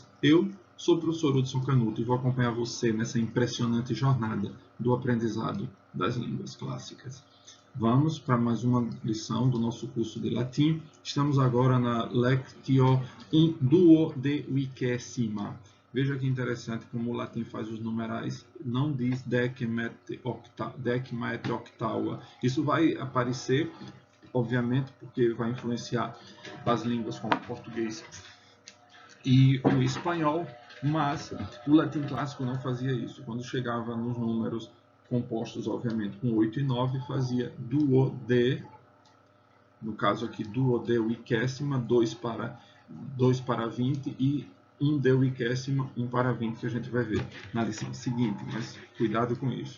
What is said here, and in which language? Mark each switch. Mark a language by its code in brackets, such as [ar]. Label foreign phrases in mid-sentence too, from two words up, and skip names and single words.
[pt] Eu sou o professor Hudson Canuto e vou acompanhar você nessa impressionante jornada do aprendizado das línguas clássicas. Vamos para mais uma lição do nosso curso de latim. Estamos agora na [la] Lectio duodecima. [pt] Veja que interessante como o latim faz os numerais, não diz [la] decima et octava. [pt] Isso vai aparecer, obviamente, porque vai influenciar as línguas como o português e o espanhol, mas o latim clássico não fazia isso. Quando chegava nos números compostos, obviamente, com 8 e 9, fazia duode, no caso aqui duodecima, 2 para 20 e 1 para 20, que a gente vai ver na lição seguinte, mas cuidado com isso.